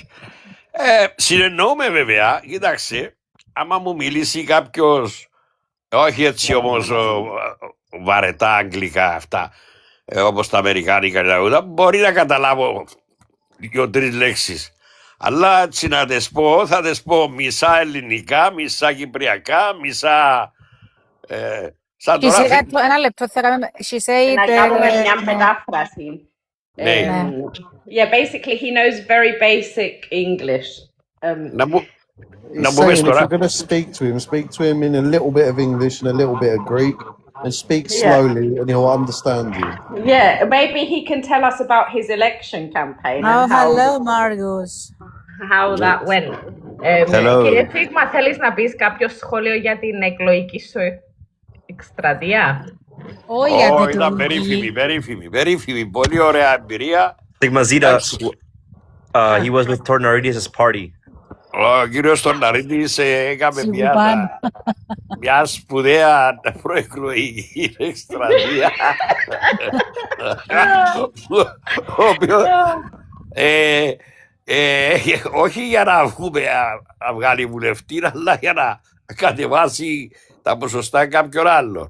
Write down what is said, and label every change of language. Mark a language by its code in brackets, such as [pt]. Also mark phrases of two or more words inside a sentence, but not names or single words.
[el] Συνεννοούμε βέβαια, κοίταξε, άμα μου μιλήσει κάποιος, όχι έτσι όμως βαρετά αγγλικά αυτά, όπως τα αμερικάνικα και τα ούτα, μπορεί να καταλάβω 2-3 λέξεις. Αλλά έτσι να τις πω, θα τις πω μισά ελληνικά, μισά κυπριακά, μισά... σαν τώρα... Ένα λεπτό, θα κάνουμε... Να κάνουμε μια μετάφραση. [en] Yeah, basically he knows very basic English. He's saying if you're going to speak to him in a little bit of English and a little bit of Greek, and speak slowly, and he'll understand you. Yeah, maybe he can tell us about his election campaign. Oh, and how, hello, Margus. How that went. Hello. [el] Κύριε Σίγμα, θέλεις να πεις κάποιο σχόλιο για την εκλογική σου εκστρατεία? Όχι, ήταν περίφημη, πολύ ωραία εμπειρία. [en] Sigma Zeta, he was with Tornaridis' party. [el] Ο κύριος Τορναρίτης έκαμε μια σπουδαία προεκλογική εκστρατεία. Όχι για να βγάλει βουλευτή, αλλά για να κατεβάσει τα ποσοστά κάποιον άλλον.